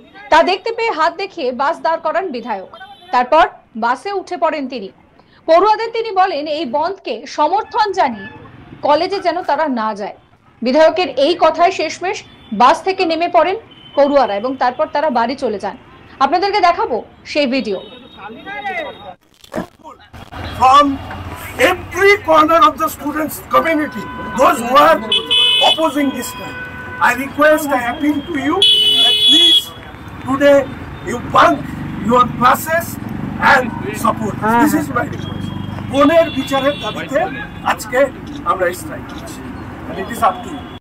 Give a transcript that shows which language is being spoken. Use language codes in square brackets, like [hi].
[bn] তা দেখতে পেয়ে হাত দেখিয়ে বাস দাঁড় করান বিধায়ক। তারপর বাসে উঠে পড়েন তিনি। পড়ুয়াদের তিনি বলেন এই বন্ধকে সমর্থন জানিয়ে কলেজে যেন তারা না যায়। বিধায়কের এই কথায় শেষমেশ বাস থেকে নেমে পড়েন পড়ুয়ারা এবং তারপর তারা বাড়ি চলে যান। আপনাদেরকে দেখাবো সেই video. [en] From every corner of the students community, those who are opposing this time, I request, I appeal to you that please today you bunk your classes and support. This is my request. [bn] বোনের বিচারের দাবিতে আজকে আমরা strike করছি, [en] and it is up to you.